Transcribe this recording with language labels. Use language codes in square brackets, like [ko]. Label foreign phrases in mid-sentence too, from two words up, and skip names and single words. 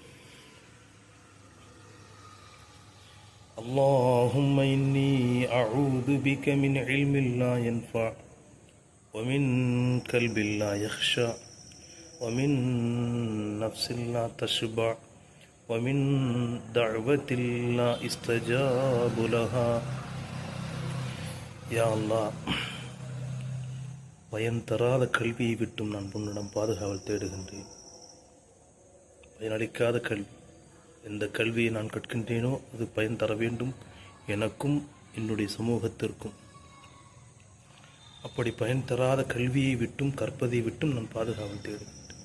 [ar] اللهم إني أعوذ بك من علم لا ينفع ومن قلب لا يخشع ومن نفس لا تشبع ومن دعوة لا استجاب لها. يا الله, [ta] பயன் தராத கல்வியை விட்டும் நான் உன்னிடம் பாதுகாவல் தேடுகின்றேன். பயனளிக்காத கல்வி, எந்த கல்வியை நான் கற்கின்றேனோ அது பயன் தர வேண்டும் எனக்கும் என்னுடைய சமூகத்திற்கும். அப்படி பயன் தராத கல்வியை விட்டும் கற்பதை விட்டும் நான் பாதுகாவல் தேடுகின்றேன்.